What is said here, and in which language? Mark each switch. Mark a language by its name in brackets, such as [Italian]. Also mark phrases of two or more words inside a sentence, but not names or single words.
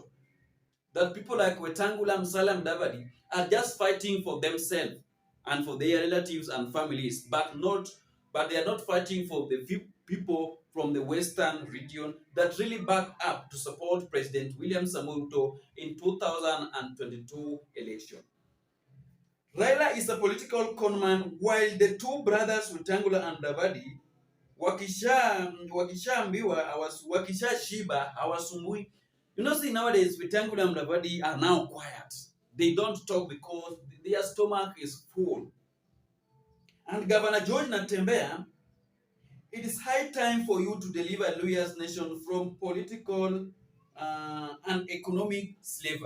[English] That people like Wetangula and Salam Davadi are just fighting for themselves and for their relatives and families, but they are not fighting for the few people from the Western region that really back up to support President William Samoei Ruto in 2022 election. Raila is a political conman, while the two brothers Wetangula and Davadi [Swahili] wakisha shiba hawasumbui. [English] You know, see nowadays Wetangula and Davadi are now quiet. They don't talk because their stomach is full. And Governor George Natembea, it is high time for you to deliver Luhya's nation from political and economic slavery.